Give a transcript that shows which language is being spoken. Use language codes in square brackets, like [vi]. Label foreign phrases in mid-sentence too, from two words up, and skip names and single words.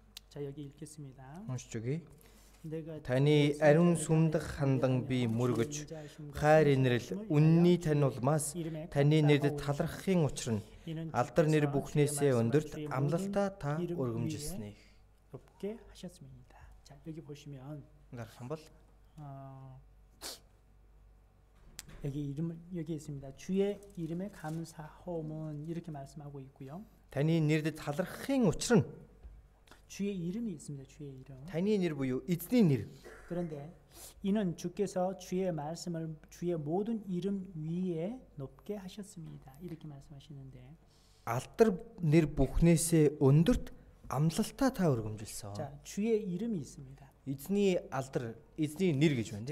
[ko] 자, 여기 읽겠습니다. [mn] уншиж өгье. [ko] 내가 [mn] Таны ариун сүмдэх хандан би мөргөж хайр инрэл үнний тань улмаас таны нэрд талархахын учир нь алдар нэр бүхнээсээ өндөрт амлалтаа та өргөмжилснэ. [ko] 높게 하셨습니다. 자, 여기 보시면 [mn] гарах юм бол [ko] 여기 있습니다. 주의 이름에 감사하옴은 이렇게 말씀하고 있고요. [mn] таны нэрд талархахын учир нь [ko] 주의 이름이 있습니다. 주의 이름. [mn] таны нэр буюу эзний нэр. [ko] 그런데 이는 주께서 주의 말씀을 주의 모든 이름 위에 높게 하셨습니다. 이렇게 말씀하시는데 [mn] алдар нэр бүхнээсээ өндөрт амлалтаа та өргөмжилсөн. [ko] 자, 주의 이름이 있습니다. [mn] эзний алдар, эзний нэр гэж байна